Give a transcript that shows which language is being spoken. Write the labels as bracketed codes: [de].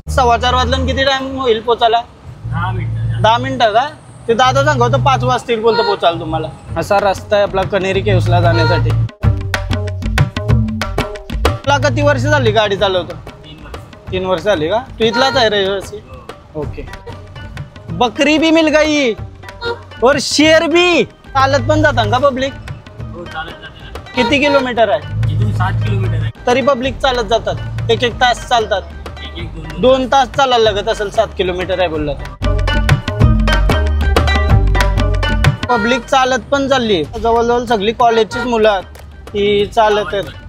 [mr] 4:15 वाजलं. किती टाइम होईल पोचायला? 10 मिनिटं. 10 मिनिटं का? ते दादा सांगतो 5 वाजतील बोलतो पोचाल तुम्हाला. असा रस्ता आहे आपला कनेरी केव्सला जाण्यासाठी. तुला किती वर्ष झाली गाडी चालवतो? 3 वर्ष झाली का? तू इथलाच आहे रहिवासी? ओके. [hi] बकरी भी मिल गई और शेर भी. [mr] चालत पण जातात का पब्लिक? हो चालत जाते ना. किती किलोमीटर आहे? इथून 7 किलोमीटर आहे. तरी पब्लिक चालत जातात, एक एक तास चालतात. एक 2 2 तास चालायला लागत असेल 7 किलोमीटर आहे बोललं तर. पब्लिक चालत पण चालली, जवळजवळ सगळी कॉलेजचीच मुलं आहेत ती चालत आहेत.